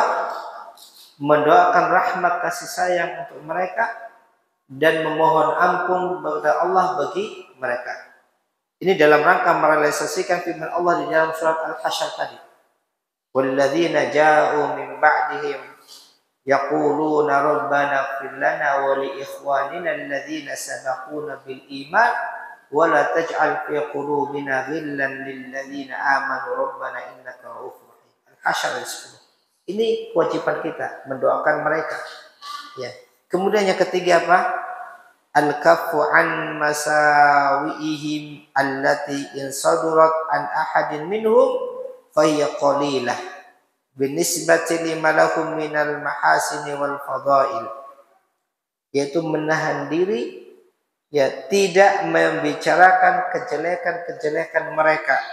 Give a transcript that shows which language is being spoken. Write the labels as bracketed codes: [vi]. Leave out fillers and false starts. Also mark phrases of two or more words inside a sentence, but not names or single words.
[id] Mendoakan rahmat kasih sayang untuk mereka dan memohon ampun kepada Allah bagi mereka. Ini dalam rangka merealisasikan firman Allah di dalam surat Al-Hasyr tadi. [ar] والذين جاءوا من بعدهم يقولون ربنا اغفر لنا ولإخواننا الذين سبقونا بالإيمان ولا تجعل في قلوبنا غلا للذين آمنوا ربنا إنك رءوف رحيم. [id] Al-Hasyr 10. Ini kewajiban kita mendoakan mereka. Ya. Kemudian yang ketiga apa? [ar] الكف عن مساويهم التي إن صدرت عن أحد منهم فهي قليلة بالنسبة لما لهم من المحاسن والفضائل, [id] yaitu menahan diri ya tidak membicarakan kejelekan-kejelekan mereka.